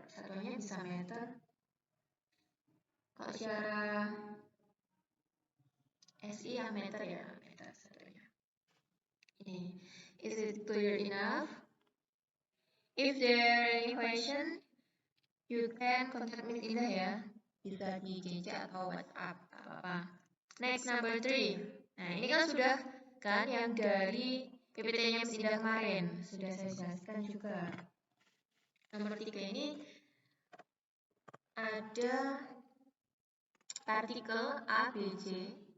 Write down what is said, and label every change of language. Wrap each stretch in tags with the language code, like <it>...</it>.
<id>Satuannya bisa meter. Kalau secara SI yang meter ya, meter satunya.</id> <en>Ini, is it clear enough? If there are any question, you can contact Miss Indah ya.</en> <id>Bisa di GC atau WhatsApp, apa-apa.</id> <en>Next, number 3.</en> <id>Nah, ini kan sudah kan yang dari PPT-nya Miss Indah kemarin. Sudah saya jelaskan juga. Nomor 3 ini ada partikel A, B, C.</id>